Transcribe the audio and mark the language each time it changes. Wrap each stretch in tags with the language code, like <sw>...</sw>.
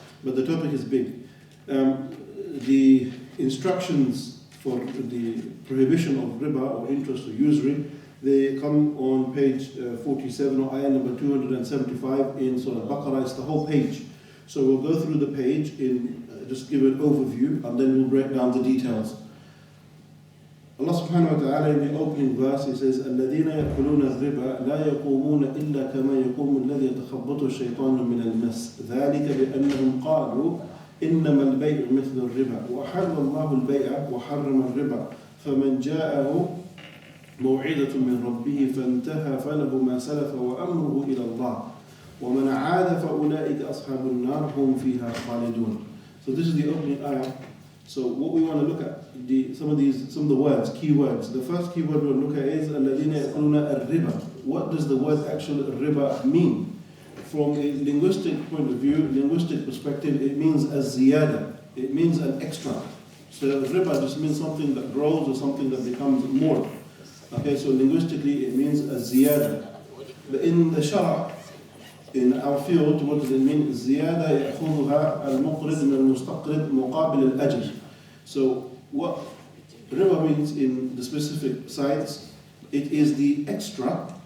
<en>But the topic is big. The instructions for the prohibition of riba or interest or usury, they come on page 47 or ayah number 275 in Surah Al-Baqarah. It's the whole page. So we'll go through the page in just give an overview, and then we'll break down the details. Allah subhanahu wa ta'ala in the opening verse, He says,</en> <ar>الَّذِينَ يَأْكُلُونَ الرِّبَا لَا يَقُومُونَ إِلَّا كَمَا يَقُومُ الَّذِي يَتَخَبَّطُ الشَّيْطَانُ مِنَ الْمَسِّ ذَلِكَ بِأَنَّهُمْ قَالُوا إِنَّمَا الْبَيْعُ مِثْلُ الرِّبَا وَحَلَّ اللَّهُ الْبَيْعَ وَحَرَّمَ الرِّبَا فَمَنْ جَاءَهُ مَوْعِظَةٌ مِّن رَّبِّهِ فَانْتَهَى فَلَهُ مَا سَلَفَ وَأَمْرُهُ إِلَى اللَّهِ وَمَنْ عَادَ فَأُولَٰئِكَ أَصْحَابُ النَّارِ هُمْ فِيهَا خَالِدُونَ.</ar> <en>So this is the opening ayah. So what we want to look at, some of the words, key words. The first key word we'll look at is</en> <ar>الَّذِينَ يَأْكُلُونَ الرِّبَا.</ar> <en>What does the word actual riba mean? From a linguistic point of view, linguistic perspective, it means a ziyada. It means an extra. So riba just means something that grows or something that becomes more. Okay, so linguistically it means a ziyada. But in the shara, in our field, what does it mean?</en> <ar>زيادة يأخذها المقرض من المستقرض مقابل الأجر.</ar> <en>So what riba means in the specific sites, it is the extra.</en>